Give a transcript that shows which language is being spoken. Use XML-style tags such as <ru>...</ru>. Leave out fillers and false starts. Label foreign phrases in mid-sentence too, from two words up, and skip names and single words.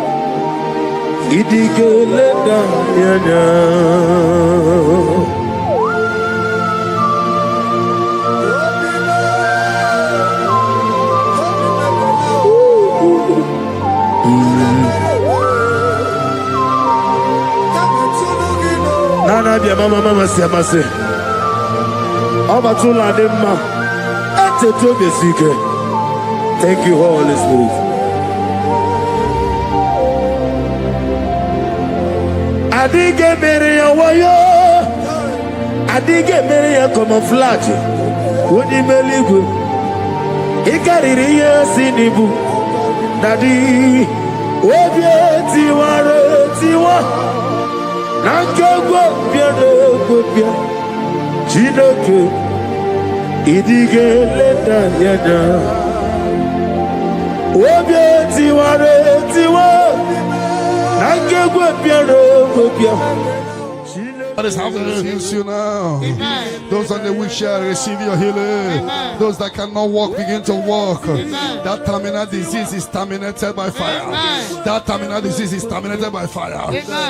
<en>Idigele dayaneo Nana bia mama siamase Obatula demma Eteto besike. Thank you, Holy Spirit. Adige meria wayo Adige meria camouflage Woni meligo Ikariri ya sinibu Nadi Obieti ware tiwa Nangagwa Piano Chinoke Idige Leda Yada Wabia Tiware Tiwa Nangagwa Piano That is how to heals you now. Amen. Those on the wheelchair receive your healing. Amen. Those that cannot walk begin to walk. Amen. That terminal disease is terminated by fire. Amen. That terminal disease is terminated by fire. Amen.</en>